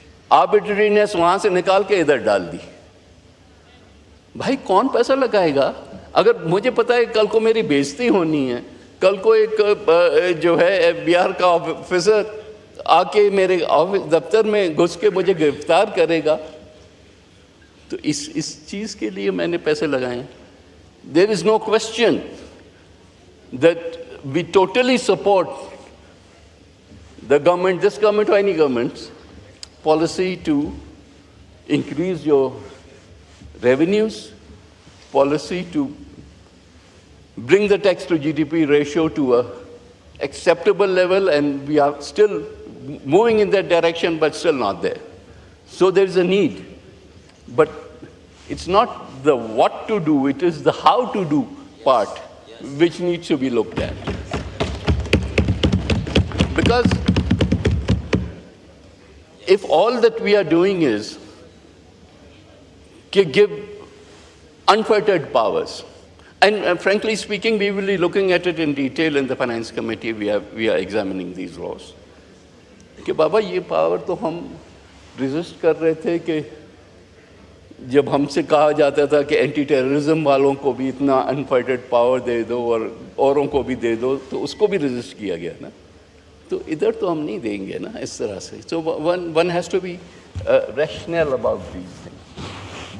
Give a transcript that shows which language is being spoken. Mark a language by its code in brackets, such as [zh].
[ur] آربیٹرینس وہاں سے نکال کے ادھر ڈال دی. بھائی کون پیسہ لگائے گا؟ اگر مجھے پتا ہے کل کو میری بےزتی ہونی ہے, کل کو ایک جو ہے ایف بی آر کا آفیسر آ کے میرے دفتر میں گھس کے مجھے گرفتار کرے گا, تو اس چیز کے لیے میں نے پیسے لگائے ہیں. [en] There is no question that we totally support the government, this government or any government's policy to increase your revenues, policy to bring the tax to GDP ratio to a acceptable level, and we are still moving in that direction but still not there. So there is a need, but it's not the what to do, it is the how to do part which needs to be looked at. Because if all that we are doing is to give unfettered powers, and frankly speaking, we will be looking at it in detail in the Finance Committee, we are examining these laws. [ur] کہ بابا یہ power تو ہم resist کر رہے تھے کہ جب ہم سے کہا جاتا تھا کہ اینٹی ٹیررزم والوں کو بھی اتنا انفائٹڈ پاور دے دو اور اوروں کو بھی دے دو, تو اس کو بھی ریزسٹ کیا گیا نا. تو ادھر تو ہم نہیں دیں گے نا اس طرح سے. [en] So one has to be rational about these things.